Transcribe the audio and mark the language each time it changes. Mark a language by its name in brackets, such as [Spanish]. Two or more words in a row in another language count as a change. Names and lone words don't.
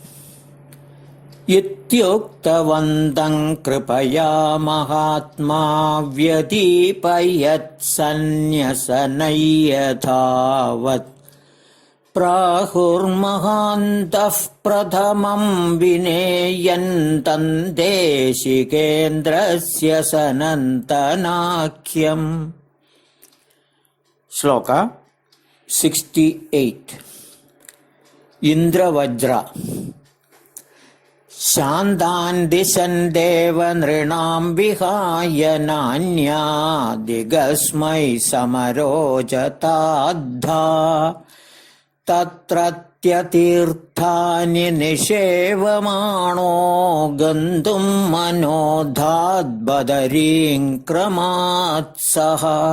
[Sanskrit] इत्युक्तवन्तं कृपया महात्मा व्यतीपयत्सन्न्यसनय्यथावत्. प्राहुर्महान्तः प्रथमं विनेयन्तं देशिकेन्द्रस्य सनन्तनाख्यम्. [Malayalam] ശ്ലോക 68. ഇന്ദ്രവജ്ര. [Sanskrit] ശാന്താൻ ദിശൻ ദേവനൃണാം വിഹായ നാന്യാദിഗസ്മൈ സമരോചതാദ്ധാ തത്രത്യതീർത്ഥാനി നിഷേവമാണോ ഗന്തും മനോധാദ്ബദരീം ക്രമാത് സഹ.